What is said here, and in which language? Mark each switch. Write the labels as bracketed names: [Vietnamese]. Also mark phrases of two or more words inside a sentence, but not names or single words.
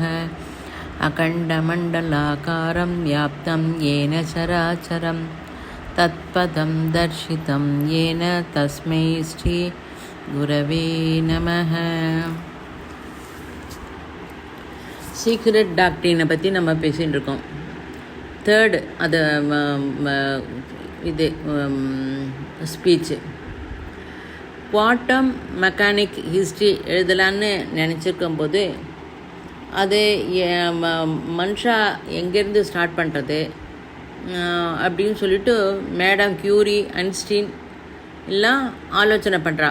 [Sanskrit] अखण्डमण्डलाकारं व्याप्तं येन चराचरं तत्पदं दर्शितं येन तस्मै श्री गुरवे नमः। [English] secret doctrine [Tamil] பற்றி நம்ம பேசிகிட்டு இருக்கோம். தேர்டு அது இது ஸ்பீச்சு. [English] quantum mechanic history [Tamil] எழுதலான்னு நினச்சிருக்கும்போது அது மனுஷா எங்கேருந்து ஸ்டார்ட் பண்ணுறது அப்படின்னு சொல்லிட்டு மேடம் கியூரி ஐன்ஸ்டீன் எல்லாம் ஆலோசனை பண்ணுறா.